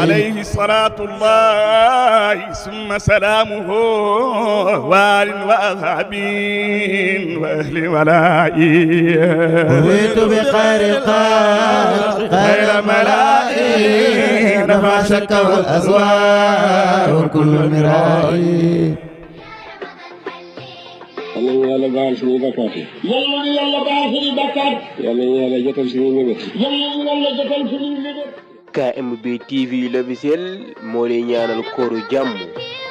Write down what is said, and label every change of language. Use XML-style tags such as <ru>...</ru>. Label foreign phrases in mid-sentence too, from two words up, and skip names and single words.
<ar>عليه صلاة الله ثم سلامه وآل وأصحابه وأهل ولائي أريد بخير الخلق خير ملائكة لما شك والأسواء وكل مراء</ar> <wo>yàlla ñu yàlla baal suñuy bakkaat yi. yàlla ñu yàlla baal suñuy bakkaat. yàlla ñu yàlla jotal suñuy mébét. yàlla ñu yàlla jotal suñuy mébét. KMB TV l'officiel moo lay ñaanal kooru jàmm</wo>